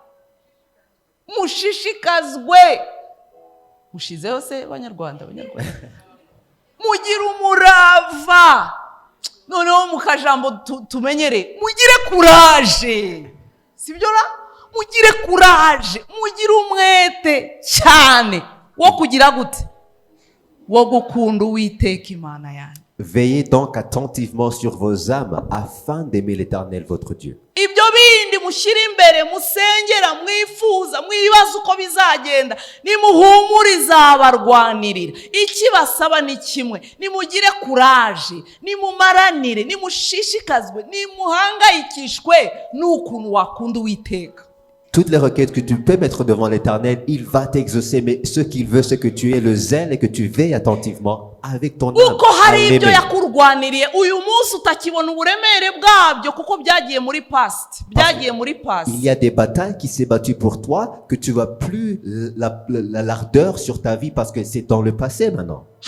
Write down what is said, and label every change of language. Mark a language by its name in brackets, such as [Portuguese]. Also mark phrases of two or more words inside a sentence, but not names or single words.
[Kinyarwanda] mushishikazwe, mushizeho se banyarwanda, mugire umurava, noneho mukajambo tumenyere, mugire courage, sibyo ra? Mugire courage, mugire umwete cyane wo kugira gute, wo gukunda Uwiteka Imana yanyu. [French] Veillez donc attentivement sur vos âmes afin d'aimer l'Éternel votre Dieu. [Kinyarwanda] Ibyo bindi mushyira imbere, musengera, mwifuza, mwibaza uko bizagenda, nimuhumurize abarwanirira. Ikibasaba ni kimwe, nimugire courage, nimumaranire, nimushishikazwe, nimuhangayikishwe n'ukuntu wakunda Uwiteka. [French] Toutes les requêtes que tu peux mettre devant l'Éternel, il va t'exaucer. Mais ce qu'il veut, c'est que tu aies le zèle et que tu veilles attentivement avec ton âme. Il y a des batailles qui s'est battues pour toi, que tu vois plus l'ardeur sur ta vie parce que c'est dans le passé maintenant.